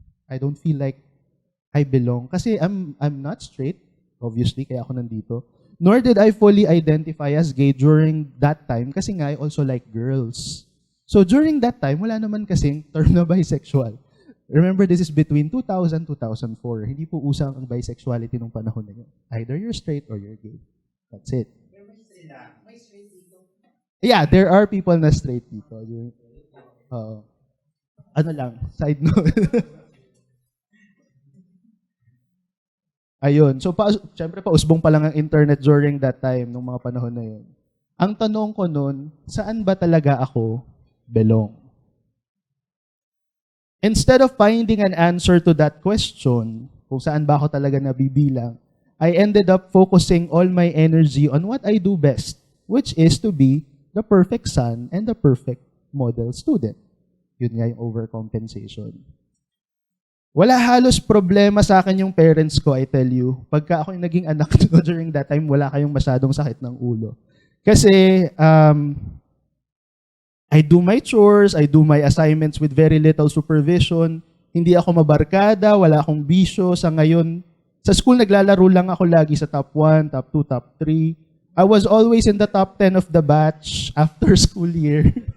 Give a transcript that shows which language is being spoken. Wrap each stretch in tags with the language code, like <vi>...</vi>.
<en>I don't feel like I belong. Kasi I'm not straight, obviously,</en> <tl>kaya ako nandito.</tl> <en>Nor did I fully identify as gay during that time</en> <tl>kasi nga</tl> <en>I also like girls. So during that time,</en> <tl>wala naman kasing term na</tl> <en>bisexual. Remember, this is between 2000 2004.</en> <tl>Hindi po usang ang bisexuality nung panahon na yun.</tl> <en>Either you're straight or you're gay. That's it. Yeah, there are people na straight dito.</en> <tl>Ano lang, side note. Ayun. So, syempre usbong pa lang ang internet</tl> <en>during that time,</en> <tl>nung mga panahon na yun. Ang tanong ko nun, saan ba talaga ako belong?</tl> <en>Instead of finding an answer to that question,</en> <tl>kung saan ba ako talaga nabibilang,</tl> <en>I ended up focusing all my energy on what I do best, which is to be the perfect son and the perfect model student.</en> <tl>Yun nga yung overcompensation. Wala halos problema sa akin yung parents ko,</tl> <en>I tell you.</en> <tl>Pagka ako yung naging anak nyo</tl> <en>during that time,</en> <tl>wala kayong masyadong sakit ng ulo.</tl> <en>Kasi, I do my chores, I do my assignments with very little supervision.</en> <tl>Hindi ako mabarkada, wala akong bisyo. Sa ngayon, sa school naglalaro lang ako lagi sa top 1, top 2, top 3.</tl> <en>I was always in the top 10 of the batch after school year.</en>